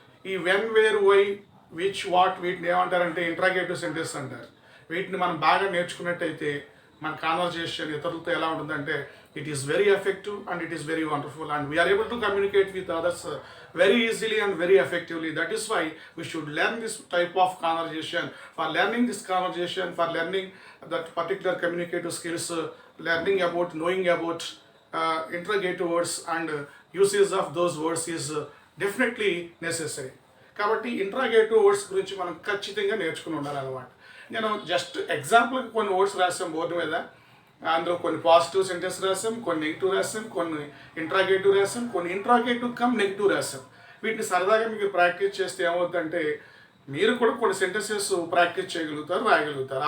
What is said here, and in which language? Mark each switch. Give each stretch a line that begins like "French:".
Telugu: ఈ when, wear, why, which, what వీటిని ఏమంటారంటే ఇంట్రాగేటివ్ సెంటెన్స్ అంటారు. వీటిని మనం బాగా నేర్చుకున్నట్టయితే మన కాన్వర్జేషన్ ఇతరులతో ఎలా ఉంటుందంటే
English: It is very effective and it is very wonderful and we are able to communicate with others very easily and very effectively. That is why we should learn this type of conversation. For learning this conversation, for learning that particular communicative skills, learning about, knowing about interrogative words and usage of those words is definitely necessary.
Telugu: కాబట్టి interrogative words గురించి మనం ఖచ్చితంగా నేర్చుకుని ఉండాలన్నమాట. నేను just ఎగ్జాంపుల్కి కొన్ని words రాసాం బోర్డు మీద, అందులో కొన్ని పాజిటివ్ సెంటెన్స్ రాసాం, కొన్ని నెగిటివ్ రాసాం, కొన్ని ఇంట్రాగేటివ్ రాసాం, కొన్ని ఇంట్రాగేటివ్ కమ్ నెగిటివ్ రాసాం. వీటిని సరదాగా మీకు ప్రాక్టీస్ చేస్తే ఏమవుతుందంటే మీరు కూడా కొన్ని సెంటెన్సెస్ ప్రాక్టీస్ చేయగలుగుతారు, రాయగలుగుతారు.